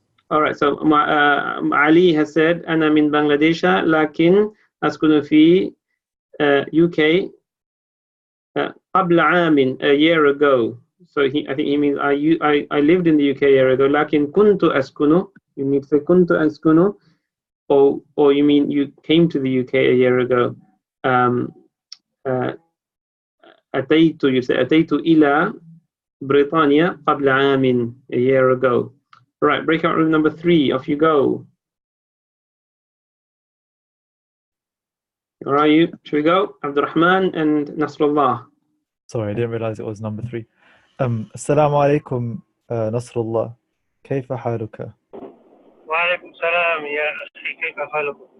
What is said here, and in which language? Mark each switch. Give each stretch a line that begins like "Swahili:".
English: All right, so Ali has said, أنا من بنغلاديش لكن أسكن في UK قبل عام, a year ago. So I think he means I lived in the UK a year ago.
Arabic: لكن كنت أسكن.
English: You need to say كنت أسكن, or you mean you came to the UK a year ago. أتيت, you say أتيت إلى بريطانيا قبل عام, a year ago. Right, breakout room number 3, off you go. Where are you? Should we go? Abdurrahman and Nasrullah. Sorry, I didn't realize it was number 3.
Arabic: Assalamu alaikum, Nasrullah. كيف حالك؟ وعليكم السلام يا أخي, كيف حالك؟